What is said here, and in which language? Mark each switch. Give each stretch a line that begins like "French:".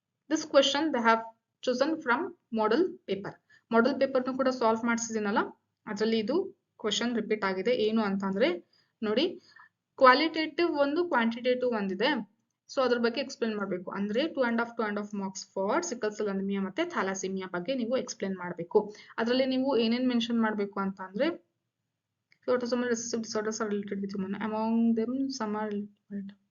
English: This question they have chosen from model paper.
Kannada: Model paper nu ಕೂಡ solve ಮಾಡಿಸಿದಿನಲ್ಲ, ಅದರಲ್ಲಿ ಇದು question repeat ಆಗಿದೆ. ಏನು ಅಂತಂದ್ರೆ ನೋಡಿ, ಕ್ವಾಲಿಟೇಟಿವ್ ಒಂದು, ಕ್ವಾಂಟಿಟೇಟಿವ್ ಒಂದಿದೆ. ಸೊ ಅದ್ರ ಬಗ್ಗೆ ಎಕ್ಸ್ಪ್ಲೇನ್ ಮಾಡಬೇಕು. ಅಂದ್ರೆ 2.5 marks for sickle cell anaemia ಮತ್ತೆ ಥಾಲಾಸೆಮಿಯಾ ಬಗ್ಗೆ ನೀವು ಎಕ್ಸ್ಪ್ಲೇನ್ ಮಾಡಬೇಕು. ಅದರಲ್ಲಿ ನೀವು ಏನೇನ್ ಮೆನ್ಷನ್ ಮಾಡಬೇಕು ಅಂತ ಅಂದ್ರೆ,
English: autosomal recessive disorders are related with human. Among them some are related.